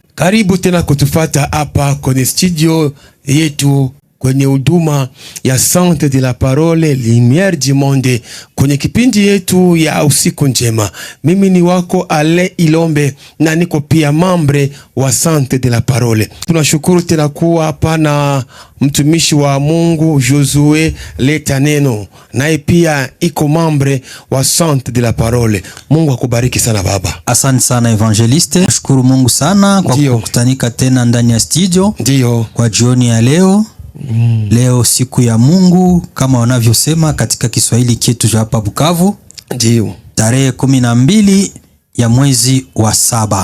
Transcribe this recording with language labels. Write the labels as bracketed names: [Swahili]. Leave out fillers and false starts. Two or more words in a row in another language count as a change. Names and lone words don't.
[Swahili] Karibu tena kutufata hapa kwenye studio yetu kwenye huduma ya Centre de la Parole Lumière du Monde kwenye kipindi yetu ya usiku njema. Mimi ni wako Ale Ilombe na niko pia membre wa Centre de la Parole. Tunashukuru tena kuwa hapa na mtumishi wa Mungu Josue Leta Neno, naye pia iko membre wa Centre de la Parole. Mungu akubariki sana baba. Asante sana evangeliste. Nashukuru Mungu sana kwa kukutanika tena ndani ya studio. Ndio. Kwa jioni ya leo. Leo siku ya Mungu kama wanavyosema katika Kiswahili chetu cha hapa Bukavu. Ndio. Tarehe 12 ya mwezi wa 7.